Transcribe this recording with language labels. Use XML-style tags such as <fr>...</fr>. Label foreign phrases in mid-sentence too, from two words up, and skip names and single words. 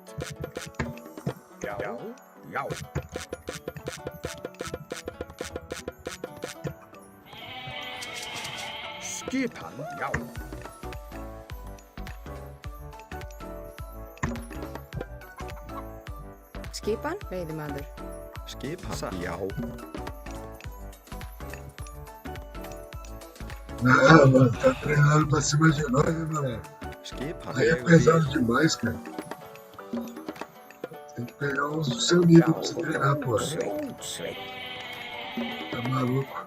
<is>Já, já. Skipan. Já. Skipan, veiðimaður. skipan. Já,</is> <pt>Ah, mano, tá treinando pra cima de nós, né, galera?</pt> <is>skipan.</is> <pt>Aí é pesado demais, cara. Tem que pegar uns do seu nível pra você treinar, pô.</pt> <is>Sveit.</is> <pt>Tá maluco?</pt>